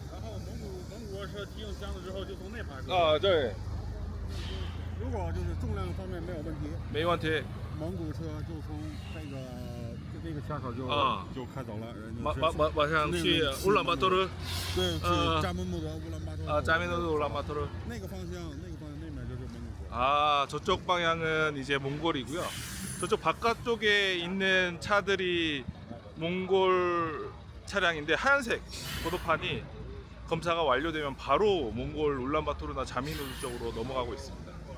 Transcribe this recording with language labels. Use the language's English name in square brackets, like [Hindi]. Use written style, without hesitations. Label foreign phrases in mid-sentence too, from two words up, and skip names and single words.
[Chinese] 然后蒙古车提醒箱子之后，就从那排出。啊，对，如果就是重量方面没有问题，没问题。蒙古车就从这个卡口就开走了。马上去乌兰巴托尔。对，去扎木木德乌兰巴托尔。 [Korean] 자미노드 울란바토르. [Chinese] 那个方向那边就是蒙古车。 [Korean] 아, 저쪽 방향은 이제 몽골이고요. 저쪽 바깥쪽에 있는 차들이 몽골 차량인데 하얀색 보도판이 검사가 완료되면 바로 몽골 울란바토르나 자미노드 쪽으로 넘어가고 있습니다.